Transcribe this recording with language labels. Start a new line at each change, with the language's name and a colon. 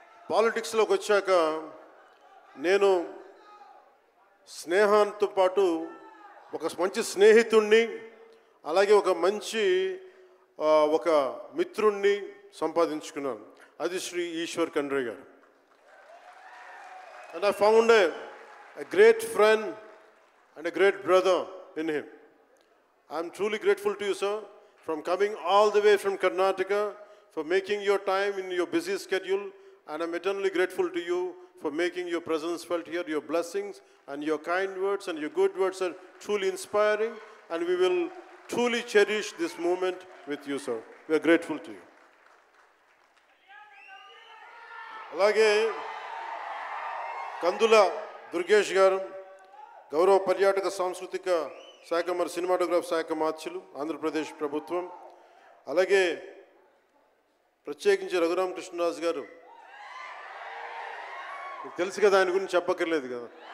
Telugu: పాలిటిక్స్లోకి వచ్చాక నేను స్నేహంతో పాటు ఒక మంచి స్నేహితుణ్ణి, అలాగే ఒక మంచి ఒక మిత్రుణ్ణి సంపాదించుకున్నాను. అది శ్రీ ఈశ్వర్ ఖండ్రే గారు.
English: And I found a great friend and a great brother in him. I'm truly grateful to you, sir, from coming all the way from Karnataka, for making your time in your busy schedule, and I'm eternally grateful to you for making your presence felt here. Your blessings and your kind words and your good words are truly inspiring, and we will truly cherish this moment with you, sir. We are grateful to you.
Telugu: అలాగే కందుల దుర్గేష్ గారు, గౌరవ పర్యాటక సాంస్కృతిక శాఖ మరి cinematograph శాఖ మార్చులు, ఆంధ్రప్రదేశ్ ప్రభుత్వం. అలాగే ప్రత్యేకించి రఘురామకృష్ణరాజు గారు, మీకు తెలుసు కదా, ఆయన గురించి చెప్పక్కర్లేదు కదా.